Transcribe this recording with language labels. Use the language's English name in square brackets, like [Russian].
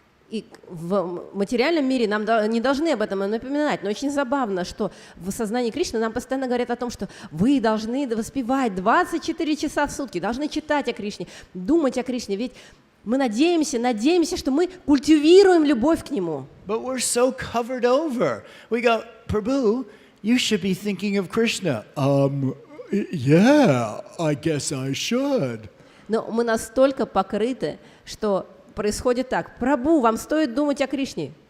[Russian] И в материальном мире нам не должны об этом напоминать, но очень забавно, что в сознании Кришны нам постоянно говорят о том, что вы должны воспевать 24 часа в сутки, должны читать о Кришне, думать о Кришне, ведь мы надеемся, что мы культивируем любовь к Нему. [English] But we're so covered over. We go, Prabhu, you should be thinking of Krishna. Yeah, I guess I should. [Russian] Но мы настолько покрыты, что происходит так. Прабху, вам стоит думать о Кришне.